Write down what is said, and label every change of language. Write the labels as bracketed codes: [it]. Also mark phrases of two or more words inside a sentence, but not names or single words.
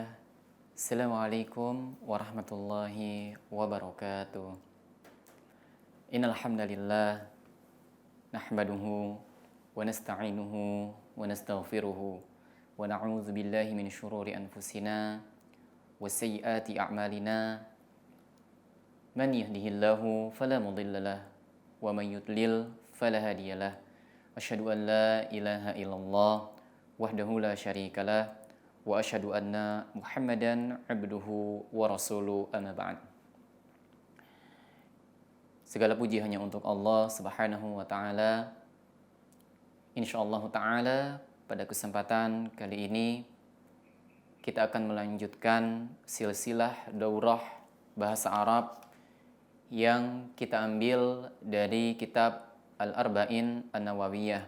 [ar] السلام عليكم ورحمة الله وبركاته. إن الحمد لله نحمده ونستعينه ونستغفره ونعوذ بالله من شرور أنفسنا وسيئات أعمالنا. من يهده الله فلا مضل له ومن يضلل فلا هادي له. أشهد أن لا إله إلا الله وحده لا شريك له وأشهد أن محمدا عبده ورسوله، أما بعد. [id] Segala puji hanya untuk Allah [ar] سبحانه وتعالى. إن شاء الله تعالى [id] pada kesempatan kali ini kita akan melanjutkan silsilah daurah bahasa Arab yang kita ambil dari kitab Al-Arba'in An-Nawawiyah.